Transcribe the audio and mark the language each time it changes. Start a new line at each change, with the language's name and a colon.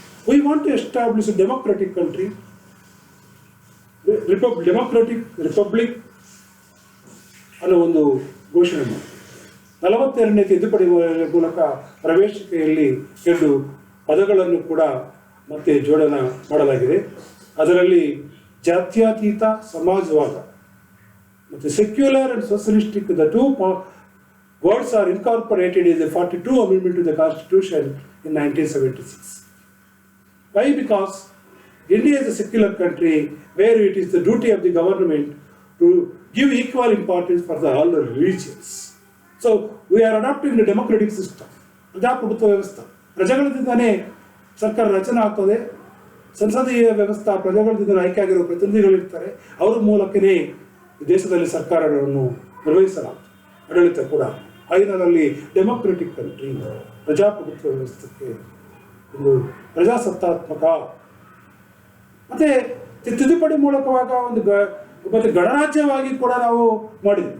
English: We want to establish a democratic country, democratic republic
Kannada: ಅನ್ನೋ ಒಂದು ಘೋಷಣೆ ಮಾಡಿ 42ನೇ ತಿದ್ದುಪಡಿ ಮೂಲಕ ಪ್ರವೇಶಿಕೆಯಲ್ಲಿ 2 ಪದಗಳನ್ನು ಕೂಡ ಮತ್ತೆ ಜೋಡಣೆ ಮಾಡಲಾಗಿದೆ. ಅದರಲ್ಲಿ ಜಾತ್ಯತೀತ ಸಮಾಜವಾದ ಮತ್ತು
English: Secular and socialistic, the 2 words are incorporated in the 42 amendment to the constitution in 1976. Why? Because India is a secular country where it is the duty of the government to give equal importance for all the religions. So we are adopting the democratic system.
Kannada: ಪ್ರಜಾಪ್ರಭುತ್ವ ವ್ಯವಸ್ಥೆ, ಪ್ರಜೆಗಳಿಂದನೇ ಸರ್ಕಾರ ರಚನೆ ಆಗ್ತದೆ. ಸಂಸದೀಯ ವ್ಯವಸ್ಥೆ, ಪ್ರಜೆಗಳಿಂದ ಆಯ್ಕೆ ಆಗಿರುವ ಪ್ರತಿನಿಧಿಗಳಿರ್ತಾರೆ, ಅವರ ಮೂಲಕನೇ ದೇಶದಲ್ಲಿ ಸರ್ಕಾರಗಳನ್ನು ನಿರ್ವಹಿಸಲಾಗ್ತದೆ. ಆಡಳಿತ ಕೂಡ ಐದರಲ್ಲಿ ಡೆಮೊಕ್ರೆಟಿಕ್ ಕಂಟ್ರಿ, ಪ್ರಜಾಪ್ರಭುತ್ವ ವ್ಯವಸ್ಥೆಗೆ ಒಂದು ಪ್ರಜಾಸತ್ತಾತ್ಮಕ ಮತ್ತೆ ತಿದ್ದುಪಡಿ ಮೂಲಕವಾಗ ಒಂದು ಮತ್ತೆ ಗಣರಾಜ್ಯವಾಗಿ ಕೂಡ ನಾವು ಮಾಡಿದ್ವಿ.